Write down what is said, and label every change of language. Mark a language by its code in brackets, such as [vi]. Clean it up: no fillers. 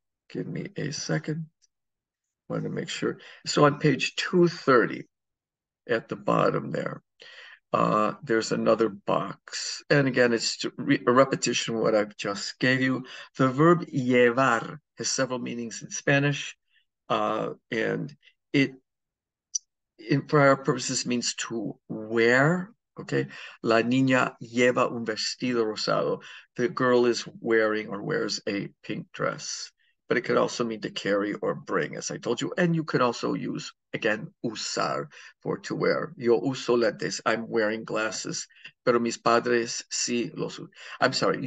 [en] Give me a second. Want to make sure. So on page 230 at the bottom there's another box. And again, it's a repetition of what I've just gave you. The verb llevar has several meanings in Spanish, and it for our purposes means to wear. [es] Okay, la niña lleva un vestido rosado. [en] The girl is wearing or wears a pink dress. But it could also mean to carry or bring, as I told you. And you could also use, again, usar for to wear. [es] Yo uso lentes. [en] I'm wearing glasses. [es] Pero mis padres sí los. [en] I'm sorry.